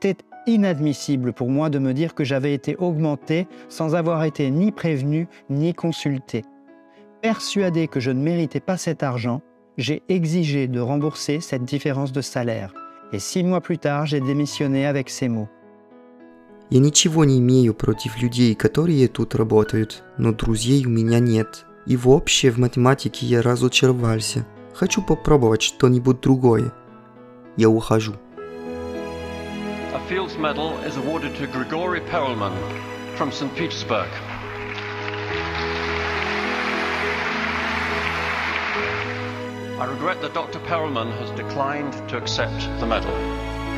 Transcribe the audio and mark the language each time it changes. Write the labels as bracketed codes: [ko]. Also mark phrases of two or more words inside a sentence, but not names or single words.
[fr] C'était inadmissible pour moi de me dire que j'avais été augmenté sans avoir été ni prévenu ni consulté. Persuadé que je ne méritais pas cet argent, j'ai exigé de rembourser cette différence de salaire. Et 6 mois plus tard, j'ai démissionné avec ces mots. [ru] Я ничего не имею против людей, которые тут работают, но друзей у меня нет. И вообще в математике я разочаровался. Хочу попробовать что-нибудь другое. Я ухожу. [en] A Fields Medal is awarded to Grigory Perelman from St. Petersburg. I regret that Dr. Perelman has declined to accept the medal.